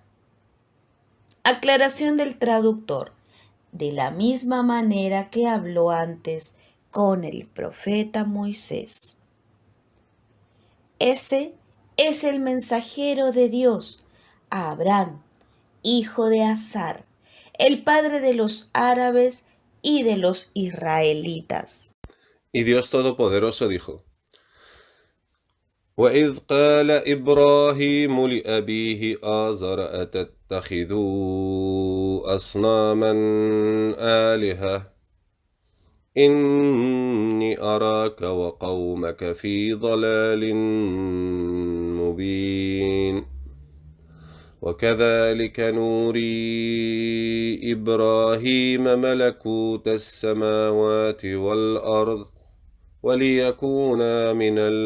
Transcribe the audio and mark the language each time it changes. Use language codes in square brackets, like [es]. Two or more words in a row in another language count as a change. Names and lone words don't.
[es] Aclaración del traductor: de la misma manera que habló antes con el profeta Moisés. Ese es el mensajero de Dios, Abraham, hijo de Azar, el padre de los árabes y de los israelitas. Y Dios Todopoderoso dijo: [ar] وَإِذْ قَالَ إِبْرَاهِيمُ لِأَبِيهِ آزَرَ أَتَتَّخِذُ أَصْنَامًا آلِهَةً إِنِّي أَرَاكَ وَقَوْمَكَ فِي ضَلَالٍ مُبِينٍ وَكَذَلِكَ نُورِي إِبْرَاهِيمَ مَلَكُوتَ السَّمَاوَاتِ وَالْأَرْضِ وليكونا من